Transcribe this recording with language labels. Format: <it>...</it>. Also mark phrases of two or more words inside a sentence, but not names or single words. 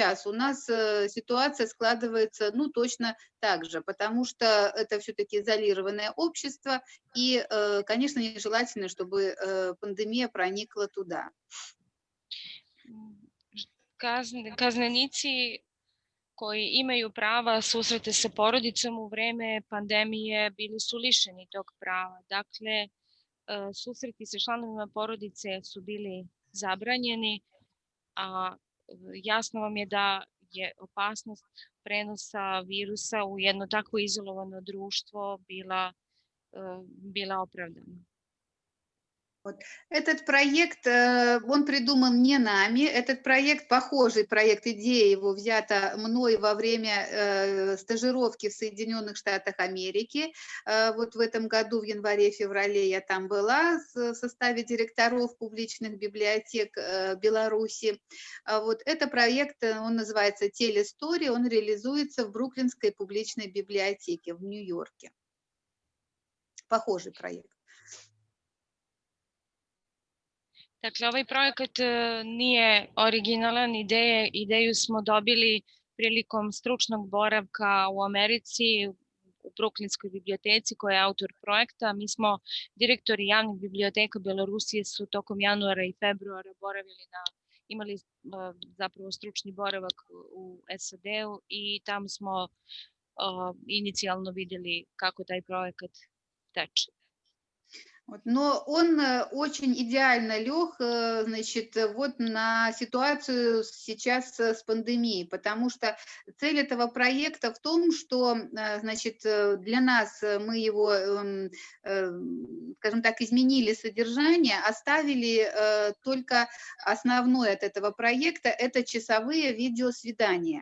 <ru>У нас ситуация складывается, ну, точно так же, потому что это все-таки изолированное общество, и, конечно, нежелательно, чтобы пандемия проникла туда.</ru> <sr>Kaznenici koji imaju prava susrete sa porodicom u vreme pandemije bili su lišeni tog prava. Dakle, susreti sa članovima porodice su bili zabranjeni, a jasno vam je da je opasnost prenosa virusa u jedno tako izolovano društvo bila opravdana.</sr> <ru>Этот проект, он придуман не нами. Этот проект, похожий проект, идея его взята мной во время стажировки в Соединенных Штатах Америки. Вот в этом году, в январе-феврале я там была в составе директоров публичных библиотек Беларуси. Вот это проект, он называется «Телестори», он реализуется в Бруклинской публичной библиотеке в Нью-Йорке. Pохожий проект.</ru> <sr>Dakle, ovaj projekat nije originalan, ideju smo dobili prilikom stručnog boravka u Americi, u Bruklinskoj biblioteci koja je autor projekta. Mi smo direktori javnih biblioteka Belorusije su tokom januara i februara imali zapravo stručni boravak u SAD-u i tamo smo inicijalno vidjeli kako taj projekat teče.</sr> <ru>Но он очень идеально лег, значит, вот на ситуацию сейчас с пандемией, потому что цель этого проекта в том, что, значит, для нас мы его, скажем так, изменили содержание, оставили только основное от этого проекта – это часовые видеосвидания.</ru>